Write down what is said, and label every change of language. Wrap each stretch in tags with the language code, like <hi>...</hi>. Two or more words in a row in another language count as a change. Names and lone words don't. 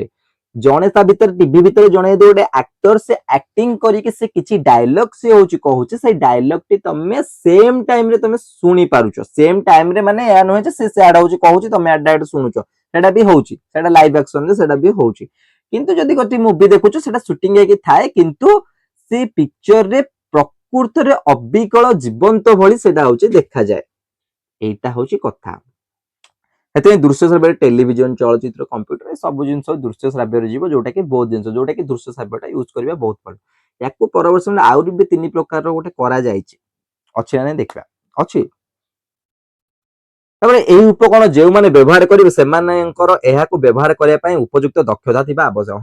<or>ଜଣେ ତା ଭିତରେ ଟିଭି ଭିତରେ ଜଣେ ଗୋଟେ ଆକ୍ଟର ସେ ଆକ୍ଟିଂ କରିକି ସେ କିଛି ଡାୟଲଗ ସେ ହଉଛି କହୁଛି, ସେଇ ଡାୟଲଗ ଟି ତମେ</or> <en>same timeରେ</en> <or>ତମେ ଶୁଣି ପାରୁଛ।</or> <en>same timeରେ</en> <or>ମାନେ ଏହା ନୁହେଁ ଯେ ସେ ଆଡ ହଉଛି କହୁଛି ତମେ ଆଡ ଶୁଣୁଛ, ସେଟା ବି ହଉଛି, ସେଟା</or> <en>live actionରେ</en> <or>ସେଟା ବି ହଉଛି। କିନ୍ତୁ ଯଦି ଗୋଟେ ମୁଭି ଦେଖୁଛ ସେଟା ସୁଟିଂ ହେଇକି ଥାଏ କିନ୍ତୁ ସେ ପିକ୍ଚରରେ ପ୍ରକୃତରେ ଅବିକଳ ଜୀବନ୍ତ ଭଳି ସେଟା ହଉଛି ଦେଖାଯାଏ। ଏଇଟା ହଉଛି କଥା। ସେଥିପାଇଁ ଦୃଶ୍ୟ ଶ୍ରାବ୍ୟରେ ଟେଲିଭିଜନ, ଚଳଚ୍ଚିତ୍ର, କମ୍ପ୍ୟୁଟର ସବୁ ଜିନିଷ ଦୃଶ୍ୟ ଶ୍ରାବ୍ୟରେ ଯିବ, ଯୋଉଟା କି ବହୁତ ଜିନିଷ ଯୋଉଟା କି ଦୃଶ୍ୟ ଶ୍ରାବ୍ୟଟା ୟୁଜ କରିବା ବହୁତ ଭଲ। ୟାକୁ ପରବର୍ତ୍ତୀ ସମୟରେ ଆହୁରି ବି 3 ପ୍ରକାରର ଗୋଟେ କରାଯାଇଛି। ଅଛି ନା ନାଇଁ ଦେଖିବା। ଅଛି। ତାପରେ ଏହି ଉପକରଣ ଯେଉଁମାନେ ବ୍ୟବହାର କରିବେ ସେମାନଙ୍କର ଏହାକୁ ବ୍ୟବହାର କରିବା ପାଇଁ ଉପଯୁକ୍ତ ଦକ୍ଷତା ଥିବା ଆବଶ୍ୟକ।</or>